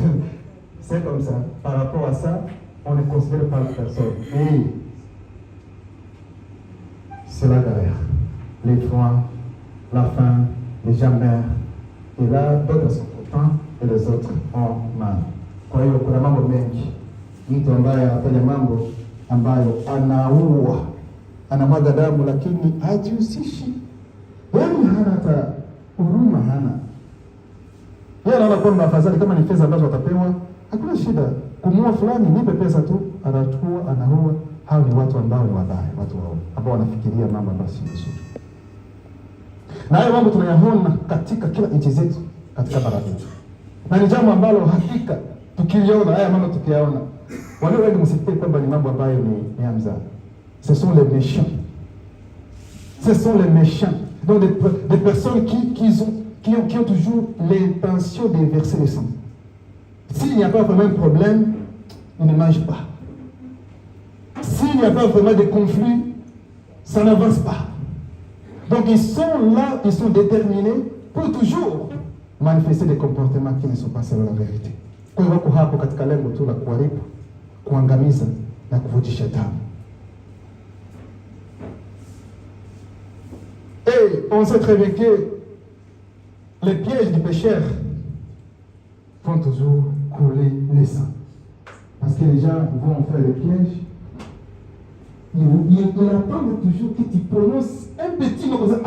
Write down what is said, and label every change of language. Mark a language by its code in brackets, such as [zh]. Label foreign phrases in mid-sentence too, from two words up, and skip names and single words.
[fr] C'est comme ça. Par rapport à ça, on ne considère pas la personne. Et c'est la galère. Les froids, la faim, les gens meurent. Et là, d'autres sont contents et les autres ont mal. [sw] Kwa hiyo kuna mambo mengi. Mtu ambaye anafanya mambo ambayo anaua, anamwaga damu, lakini hajihusishi. Yaani hana hata huruma, hana. Yeye anaona kwamba afadhali kama ni pesa ambazo watapewa, hakuna shida. Kumua fulani, nipe pesa tu, anachukua, anaua. Hao ni watu ambao ni wabaya, watu wao ambao wanafikiria mambo ambayo si mazuri. Na hayo mambo tunayaona katika kila nchi zetu, katika bara letu. Na ni jambo ambalo hakika tukiliona haya mambo tukiyaona, wale wengi msifikiri kwamba ni mambo ambayo ni ya mzaha. [fr] Ce sont les méchants. Ce sont les méchants. Donc des personnes qui ont toujours l'intention de verser le sang. S'il n'y a pas vraiment de problème, ils ne mangent pas. S'il n'y a pas vraiment de conflit, ça n'avance pas. Donc ils sont là, ils sont déterminés pour toujours manifester des comportements qui ne sont pas selon la vérité. [sw] Kwa hiyo wako hapo katika lengo tu la kuharibu, kuangamiza na kuvujisha damu. [fr] Et on sait très bien que les pièges du pécheur font toujours couler le sang. Parce que les gens vont faire des pièges. Ils attendent toujours que tu prononces un petit mot comme ça.